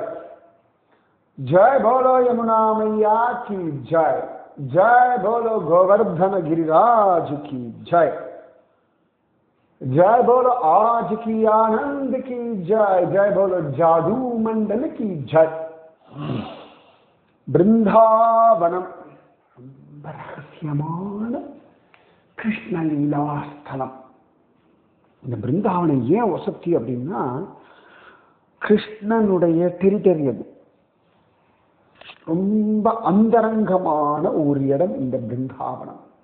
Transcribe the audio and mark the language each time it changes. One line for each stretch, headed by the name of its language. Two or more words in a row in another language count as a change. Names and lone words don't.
Hindi: जय बोलो यमुना मैया की जय। जय बोलो गोवर्धन गिरिराज की जय। जय बोलो आज की आनंद की जय। जय बोलो जादू मंडल की जय।
Tamil: பிருந்தாவனம் ரொம்ப ரகசியமான கிருஷ்ண லீலாஸ்தலம். இந்த பிருந்தாவனம் ஏன் வசதி அப்படின்னா, கிருஷ்ணனுடைய டெரிட்டரி. அது ரொம்ப அந்தரங்கமான ஒரு இடம் இந்த பிருந்தாவனம்.